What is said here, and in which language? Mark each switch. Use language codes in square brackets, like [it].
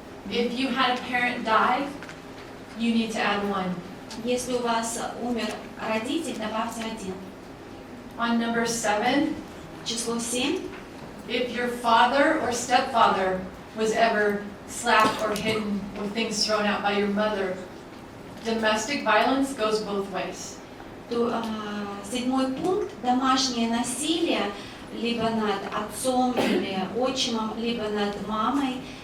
[en] If you had a parent die, you need to add 1. [ru] Если у вас умер родитель, добавьте 1. [en] On number 7, [ru] Число 7. [en] if your father or stepfather was ever slapped or hidden with things thrown out by your mother, domestic violence goes both ways. [ru] То, 7 пункт. Домашнее насилие либо над отцом или отчимом, либо над мамой.